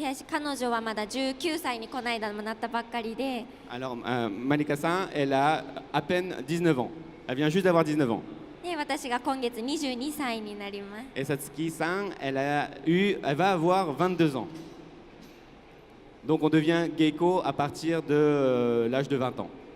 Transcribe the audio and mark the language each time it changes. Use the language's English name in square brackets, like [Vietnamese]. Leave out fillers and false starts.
[Japanese] 彼女はまだ19歳にこの間もなったばっかりで。 [French] Alors Malika-san, elle a à peine 19 ans. Elle vient juste d'avoir 19 ans. [Japanese] で私が今月22歳になります。 [French] Et Satsuki-san, elle va avoir 22 ans. Donc on devient geiko à partir de l'âge de 20 ans.